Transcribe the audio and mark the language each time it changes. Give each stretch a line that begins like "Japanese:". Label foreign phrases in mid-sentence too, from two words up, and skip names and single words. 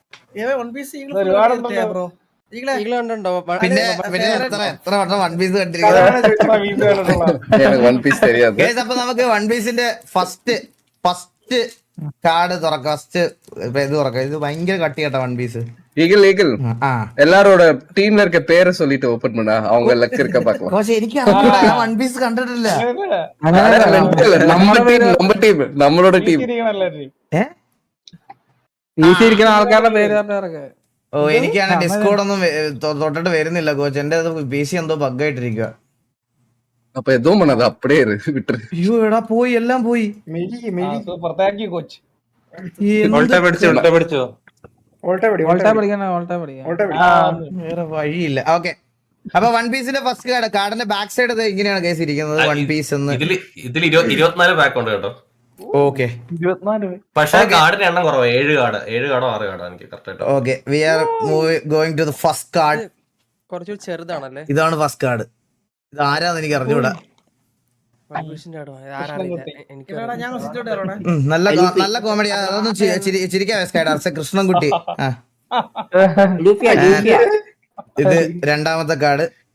Malayalam: ഈഗിൾ കണ്ടോ? പിന്നെ എത്ര വട്ടം വൺ പീസ് കണ്ടിരിക്കുന്നത്. അപ്പൊ നമുക്ക് വൺ പീസിന്റെ
English: first card
Malayalam: തുറക്കാം. ഫസ്റ്റ് ഇത് തുറക്കാം. ഇത് ഭയങ്കര കട്ടി കേട്ടോ വൺ പീസ്.
Tamil: எல்லாரோட டீம்ல இருக்க பேரை சொல்லிட்டு ஓபன் பண்ணா அவங்க லக் இருக்க பாக்கலாம்.
Malayalam: പക്ഷെ എനിക്ക് വൺ പീസ് കണ്ടിട്ടില്ല. നമ്മളോட ടീം ആൾക്കാരുടെ പേര് ഓ എനിക്കാണ് ഡിസ്കോഡ് ഒന്നും തൊട്ടിട്ട് വരുന്നില്ല കോച്ച്. എന്റെ പി സി എന്തോ ബഗ്ഗായിട്ടിരിക്കുക.
Tamil: அப்ப எதுவும் பண்ணாது அப்படியே விட்டுரு.
Malayalam: അയ്യോ എടാ പോയി എല്ലാം പോയി. വേറെ വഴിയില്ല. ഓക്കെ അപ്പൊ വൺ പീസിന്റെ ഫസ്റ്റ് കാർഡിന്റെ
English: back side
Malayalam: ഇങ്ങനെയാണ് കേസ് ഇരിക്കുന്നത്. വൺ പീസ് എന്ന് ഇതിൽ 24 പാക്ക് ഉണ്ട് കേട്ടോ. ഓക്കെ പക്ഷെ കാർഡിന്റെ എണ്ണം കുറവാ. 7 കാർഡോ 6 കാർഡോ എനിക്ക് കറക്റ്റ്.
English: Okay we are going to the first card. കുറച്ച് ചെറുതാണല്ലേ? ഇതാണ് first card. ഇത് ആരാന്ന് എനിക്ക് അറിഞ്ഞൂടാ. നല്ല കോമഡി. അതൊന്നും ചിരിക്കാൻ കൃഷ്ണൻകുട്ടി. ഇത് രണ്ടാമത്തെ കാർഡ്.